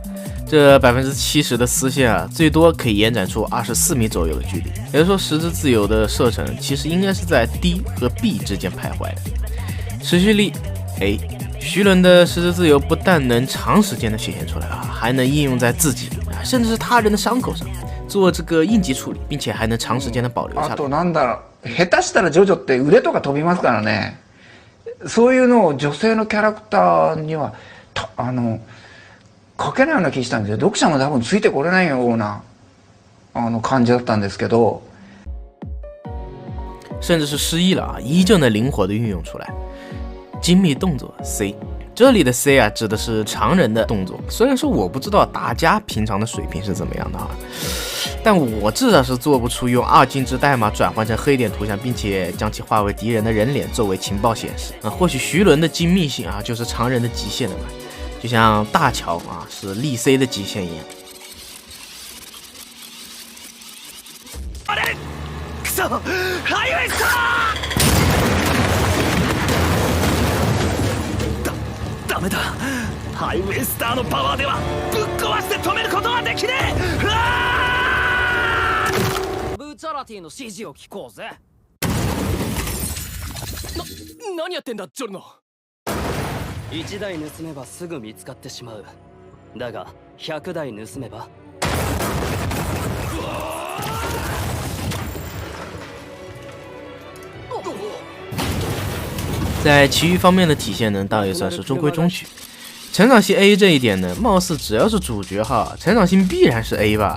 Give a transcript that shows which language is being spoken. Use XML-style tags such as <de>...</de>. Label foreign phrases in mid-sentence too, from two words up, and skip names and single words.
<zh>这 70% 的丝线最多可以延展出24米左右的距离，也就是说石之自由的射程其实应该是在 D 和 B 之间徘徊的。持续力 A， 徐伦的石之自由不但能长时间的显现出来还能应用在自己甚至是他人的伤口上做这个应急处理，并且还能长时间的保留下来。</zh> <ja>あとなんだろう、下手したらジョジョって腕とか飛びますからね。そういうのを女性のキャラクターには書けないような気したんですよ。読者も多分ついてこれないような感じだったんですけど，</ja> <zh>甚至是失忆了依旧能灵活的运用出来。精密动作 C， 这里的 C 指的是常人的动作。虽然说我不知道大家平常的水平是怎么样的但我至少是做不出用2进制代码转换成黑点图像，并且将其化为敌人的人脸作为情报显示或许徐伦的精密性就是常人的极限了吧，就像大乔是力 C 的极限一样。</zh> <ja>ダメだ、ハイウェイスターのパワーではぶっ壊して止めることはできねえ。ブーチャラティの指示を聞こうぜ。何やってんだジョルノ。1台盗めばすぐ見つかってしまう。だが100台盗めば</ja> <zh>在其余方面的体现呢，倒也算是中规中矩。成长性 A 这一点呢，貌似只要是主角成长性必然是 A 吧。</zh>